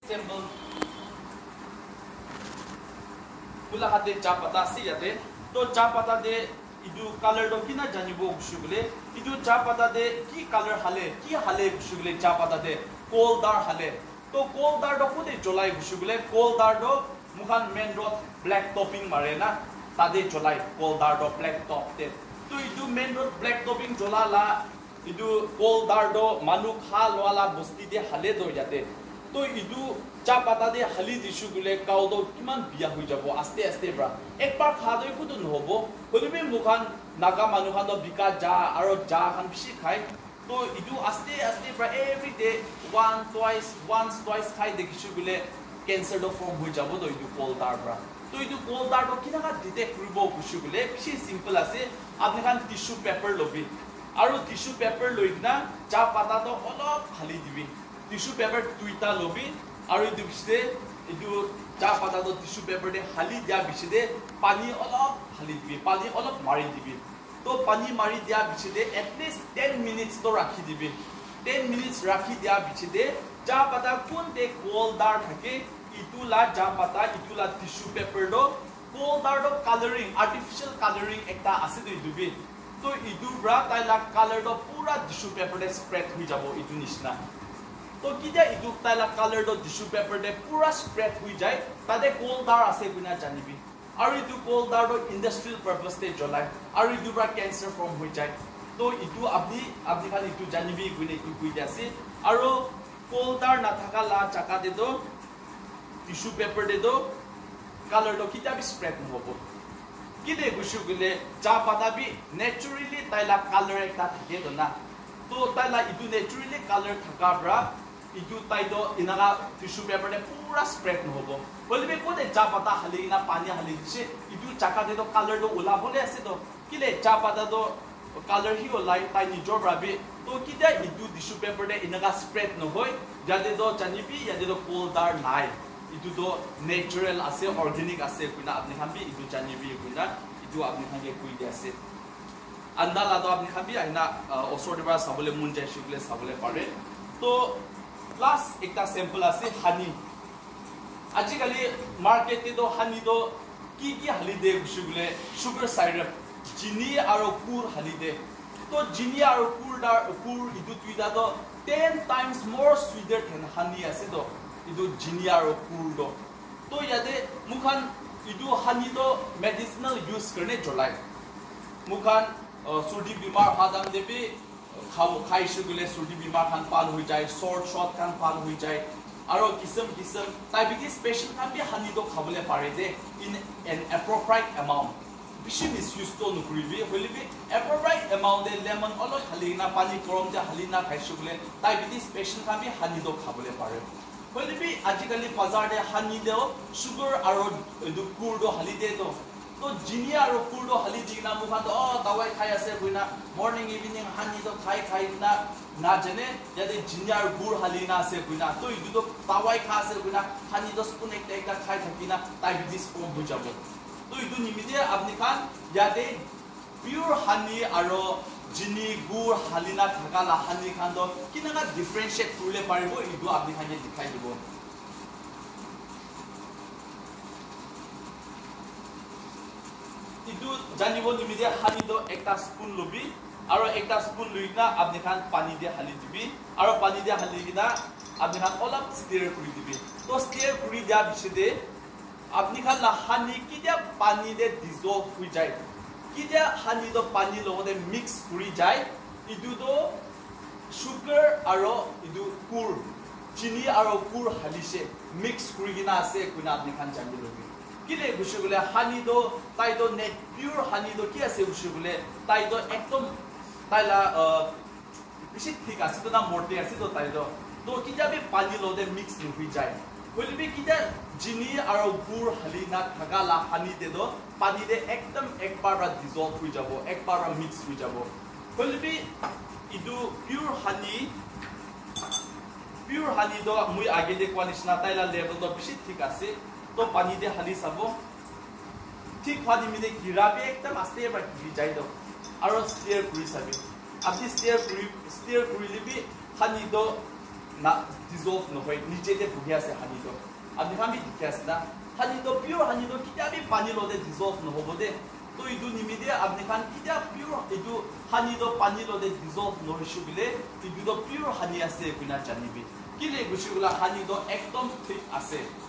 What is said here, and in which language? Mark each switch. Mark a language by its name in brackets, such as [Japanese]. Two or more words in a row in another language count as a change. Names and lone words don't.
[Naga Pidgin] example mula hate cha pata si yate to cha pata de idu color do kina janibo gushugule idu cha pata de ki color hale gushugule cha pata de [English] coal dar [Naga Pidgin] hale to coal dar do kode jolai gushugule coal dar do mukhan [English] main road black topping [Naga Pidgin] marena tade jolai [English] coal dar [Naga Pidgin] do [English] black top [Naga Pidgin] te to idu [English] main road black topping [Naga Pidgin] jolala idu [English] coal dar [Naga Pidgin] do manu khal wala bosti de hale do yate to idu cha pata de hali dishugule kaw do kiman biya hui jabo aste aste bra ekbar khadoi kudu nohobo holibe mukhan naga manu khan do bika ja aro ja khan bishi khai to idu aste aste bra [English] every day once twice [Naga Pidgin] khai dekishugule cancer do form hui jabo do idu [English] coal dar [Naga Pidgin] bra to idu [English] coal dar [Naga Pidgin] do kinaga detect kuribo kushugule bishi simple ase apni khan [English] tissue paper [Naga Pidgin] lobi aro [English] tissue paper [Naga Pidgin] loina cha pata do olop khali dibi [English] tissue paper [Naga Pidgin] tuita lobi aro idu bishde idu cha pata do [English] tissue paper [Naga Pidgin] de hali dia bishde pani olop hali dibi pani olop mari dibi to pani mari dia bishde [English] at least 10 minutes [Naga Pidgin] to rakhi dibi [English] 10 minutes [Naga Pidgin] rakhi dia bishde cha pata kun de [English] coal dar [Naga Pidgin] thake itula cha pata itula [English] tissue paper [Naga Pidgin] do [English] coal dar [Naga Pidgin] do [English] coloring artificial coloring [Naga Pidgin] ekta ase do idubi to idu bra taila color do pura [English] tissue paper [Naga Pidgin] de spread hui jabo idu nishna to kidia idu taila color do [English] tissue paper [Naga Pidgin] de pura spread hui jai tade [English] coal dar [Naga Pidgin] ase bina janibi aru idu [English] coal dar [Naga Pidgin] do [English] industrial purpose [Naga Pidgin] te jolai aru idu bra cancer form hui jai to idu abdi khan idu janibi guine idu kuide ase aru [English] coal dar [Naga Pidgin] na thaka la chaka de do [English] tissue paper [Naga Pidgin] de do color do kidia bi spread hobo kide gushugule cha pata bi naturally taila color ekta thake do na to taila idu naturally color thaka bra idu taido inaga [English] tissue paper [Naga Pidgin] de pura spread hobo bolbe ko de cha pata halina pani halise idu chaka de do color do ula bole ase do kile cha pata do color hi olai tai ni job rabi to kida idu [English] tissue paper [Naga Pidgin] de inaga spread no hoy jade do chanibi yade do [English] coal dar [Naga Pidgin] nai idu do natural ase organic ase kuina apni khambi idu chanibi kuina idu apni khange kuide ase andala do apni khambi aina osor de ba sabole munjai shikle sabole pare to last ekta sample ase honey ajikali market te do honey do ki halide gushugule [English] sugar syrup [Naga Pidgin] chini aro pur halide to chini aro pur idu tuida do [English] 10 times more sweeter than honey [Naga Pidgin] ase do idu chini aro pur do to yade mukhan idu honey do [English] medicinal use [Naga Pidgin] karne jolai mukhan surdi bimar hadam debi khai shugule surdi bimar khan pal hui jai short khan pal hui jai aro kisam [English] diabetes patient [Naga Pidgin] khan bi honey do khabole pare de [English] in an appropriate amount [Naga Pidgin] bishi misuse to nukribi holibi [English] appropriate amount [Naga Pidgin] de lemon olo halina pani korom ja halina khai shugule [English] diabetes patient [Naga Pidgin] khan bi honey do khabole pare holibi ajikali bazar de honey de sugar aro du pur do halide do to jini aro pur do halidi na mukhan do dawai khai ase buina [English] morning evening [Naga Pidgin] honey do khai na jane yade jini aro pur halina ase buina to idu do dawai kha ase buina honey do spoon ekta khai thakina [English] diabetes form [Naga Pidgin] hui jabo to idu nimide apni khan yade [English] pure honey [Naga Pidgin] aro jini gur halina thakala honey khan do kinaga differentiate kurle paribo idu apni khan ye dikhai dibo idu janibo nimide honey do ekta spoon lobi aro ekta spoon luina apni khan pani de hali dibi aro pani de hali gina apni khan olap stir kuri dibi to stir kuri dia bishide apni khan la honey kidia pani de dissolve hui jai kidia honey do pani logode mix kuri jai idu do sugar aro idu pur chini aro pur halise mix kuri gina ase kuina apni khan jani lobi kile gushugule honey do tai do net [English] pure honey [Naga Pidgin] do ki ase gushugule tai do ekdom taila bishi thik ase to na morte ase to tai do to kidia be pani lode mix no hui jai holibi kidia jini aro gur halina thagala honey de do pani de ekdom ekbar ra dissolve hui jabo ekbar ra mix hui jabo holibi idu [English] pure honey [Naga Pidgin] do mui age de kwanishna taila level do bishi thik ase to pani de hali sabo thik pani mide girabe ekdom aste ba gi jai do aro stir kuri sabe apni stir kuri libi honey do না dissolve নহয় নিচেতে বহি আছে হানিটো আপনি আমি দেখি আছে না হানিটো পিওর হানিটো কিতাবি পানি লদে dissolve নহব দে তো ইদু নিমিদে আপনি খান কিতাব পিওর ইদু হানিটো পানি লদে dissolve নহইছু বিলে ইদু পিওর হানি আছে কুনা জানিবি কিলে গুছিগুলা হানিটো একদম ঠিক আছে